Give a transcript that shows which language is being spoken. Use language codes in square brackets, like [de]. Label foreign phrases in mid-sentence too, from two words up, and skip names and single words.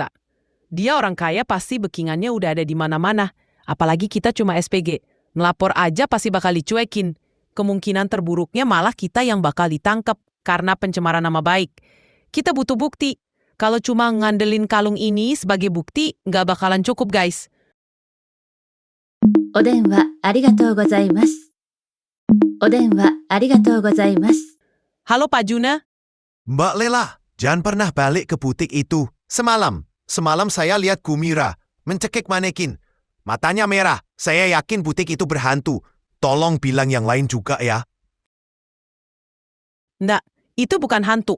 [id] Dia orang kaya pasti bookingannya udah ada di mana-mana. Apalagi kita cuma SPG. Ngelapor aja pasti bakal dicuekin. Kemungkinan terburuknya malah kita yang bakal ditangkap karena pencemaran nama baik. Kita butuh bukti. Kalau cuma ngandelin kalung ini sebagai bukti, nggak bakalan cukup, guys. [ja] お電話ありがとうございます。お電話ありがとうございます。 [id] Halo Pak Juna. Mbak Lela, jangan pernah balik ke butik itu. Semalam saya lihat Bu Mira mencekik manekin. Matanya merah. Saya yakin butik itu berhantu. Tolong bilang yang lain juga ya. Nggak, itu bukan hantu.